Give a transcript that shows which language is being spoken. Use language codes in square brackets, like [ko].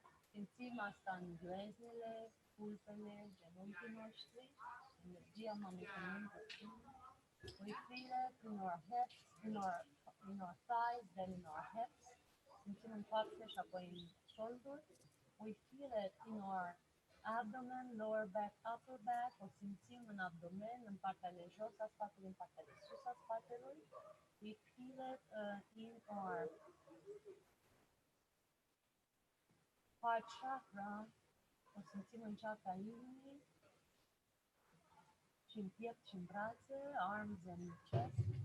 [ro] Simțim asta în gleznele, pulpele, genunchii noștri, energia mamei pământ. [en] We feel it in our hips, in our thighs, then in our hips. [ro] Simțim în coaxe și apoi în șolduri. [en] We feel it in our abdomen, lower back, upper back. [ro] O simțim în abdomen, în partea de jos a spatelui, în partea de sus a spatelui. [en] We feel it in our heart chakra. [ro] O simțim în chakra inimii și în piept și în brațe, [en] arms and chest.